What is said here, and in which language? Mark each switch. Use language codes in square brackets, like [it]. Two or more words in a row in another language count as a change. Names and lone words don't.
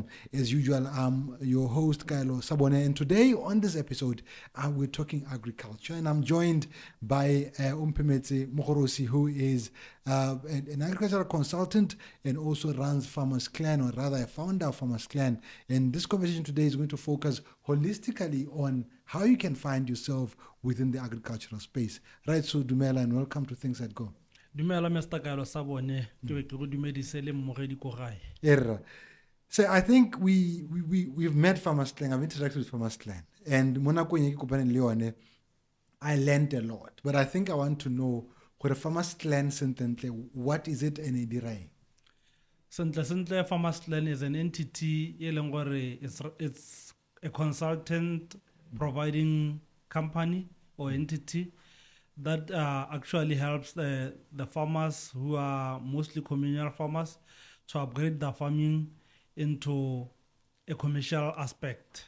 [en] As usual, I'm your host, Kailo Sabone, and today on this episode, we're talking agriculture, and I'm joined by Omphemetse Mogorosi, who is an agricultural consultant and also runs Farmers Clan, or rather a founder of Farmers Clan. And this conversation today is going to focus holistically on how you can find yourself within the agricultural space. Right, so Dumela, and welcome to THINK.SET.GO. [tn] Dumela Mr. Kailo Sabone, ke be ke go dumedise le mmogedi ko gae. [en] So I think we've met Farmers Clan. I've interacted with Farmers Clan, and I learned a lot. But I think I want to know what a Farmers Clan sentently, what is it and edirai? Sentle Farmers Clan is an entity it's a consultant providing company or entity that actually helps the farmers who are mostly communal farmers to upgrade their farming into a commercial aspect.